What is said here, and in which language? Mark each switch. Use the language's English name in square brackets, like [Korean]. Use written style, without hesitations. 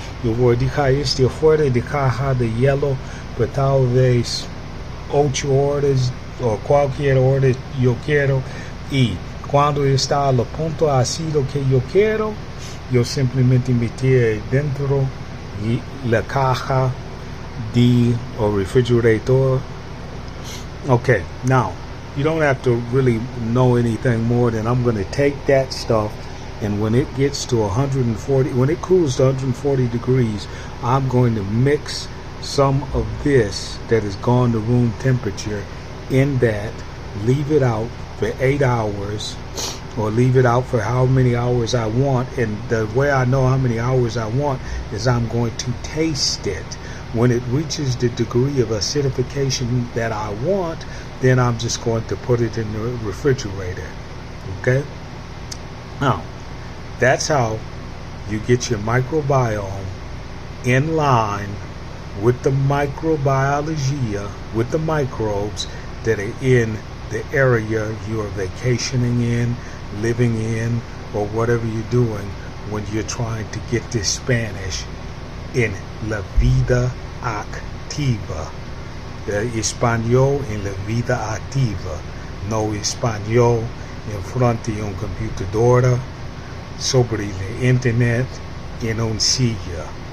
[Spanish] Yo voy a dejar este afuera de caja de hielo por tal vez 8 horas o cualquier hora yo quiero. Y cuando está al punto ácido que yo quiero, yo simplemente meter dentro la caja de o refrigerator. [English] Okay, now you don't have to really know anything more than I'm going to take that stuff, and when it gets to 140, when it cools to 140 degrees, I'm going to mix some of this that has gone to room temperature in that, leave it out for 8 hours, or leave it out for how many hours I want. And the way I know how many hours I want is I'm going to taste it. When it reaches the degree of acidification that I want, then I'm just going to put it in the refrigerator. Okay? Now, that's how you get your microbiome in line with the microbiologie, with the microbes that are in the area you are vacationing in, living in, or whatever you're doing when you're trying to get this Spanish in [Spanish] la vida activa. Español en la vida activa, no español en frente de una computadora sobre la internet en una silla.